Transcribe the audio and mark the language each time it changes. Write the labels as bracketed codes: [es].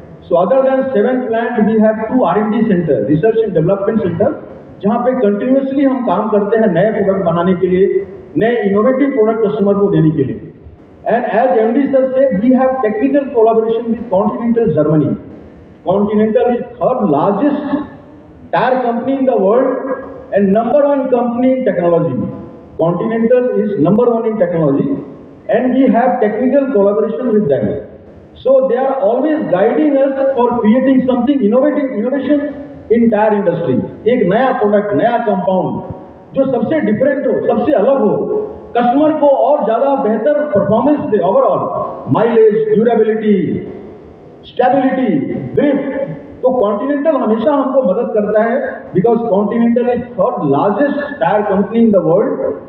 [en] so other than 7 plant, we have 2 R&D centre, [hi] research and development centre, जहाँ पे continuously हम काम करते हैं नए प्रोडक्ट बनाने के लिए, नए इनोवेटिव प्रोडक्ट कस्टमर को देने के लिए. [en] And as MD sir से, we have technical collaboration with Continental Germany. Continental is third largest tire company in the world and number 1 company in technology. Continental is number 1 in technology, and we have technical collaboration with them. So they are always guiding us for creating something innovation in tire industry. [hi] एक नया product, नया compound जो सबसे different हो, सबसे अलग हो, customer को और ज्यादा बेहतर परफॉर्मेंस दे, overall mileage, durability, stability, grip. तो कॉन्टिनेंटल हमेशा हमको मदद करता है, [en] Because Continental is third largest tyre company in the world.